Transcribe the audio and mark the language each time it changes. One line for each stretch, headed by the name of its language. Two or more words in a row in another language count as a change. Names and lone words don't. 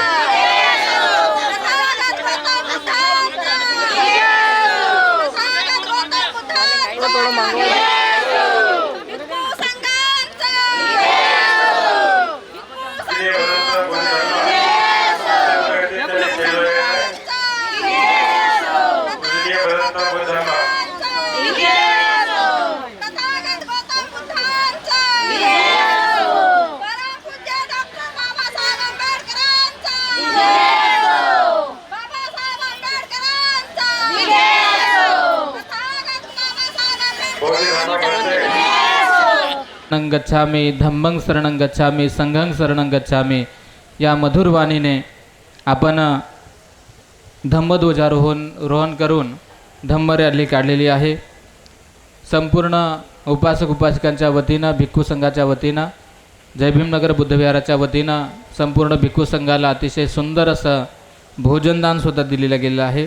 Marathi: तथागत गौतम बुद्धांचा तथागत गौतम बुद्धांचा भिक्खू संघांचा तथागत गौतम बुद्धांचा परमपूज्य डॉक्टर बाबासाहेब आंबेडकरांचा बाबासाहेब आंबेडकरांचा तथागत बाबासाहेब
Pali: शरणं गच्छामि धम्मं शरणं गच्छामि संघं शरणं गच्छामि
Marathi: या मधुर वाणीने आपण धम्मध्वजारोहण करून धम्म रॅली काढलेली आहे. संपूर्ण उपासक उपासिकांच्या वतीनं भिक्खू संघाच्या वतीनं जय भीमनगर बुद्धविहाराच्या वतीनं संपूर्ण भिक्खू संघाला अतिशय सुंदर असं भोजनदानसुद्धा दिलेलं गेलं आहे.